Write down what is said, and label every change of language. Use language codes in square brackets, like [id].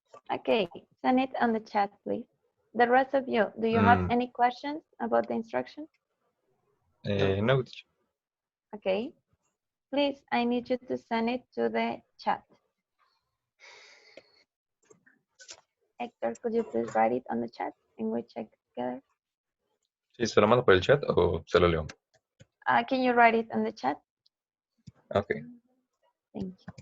[en] Okay, send it on the chat, please. The rest of you, do you have any questions about the instruction? No, teacher. Okay. Please, I need you to send it to the chat. Hector, could you please write it on the chat and we check together? [es] ¿Sí, se lo mando por el chat o se lo leo? [en] Can you write it on the chat? Ok. Thank you.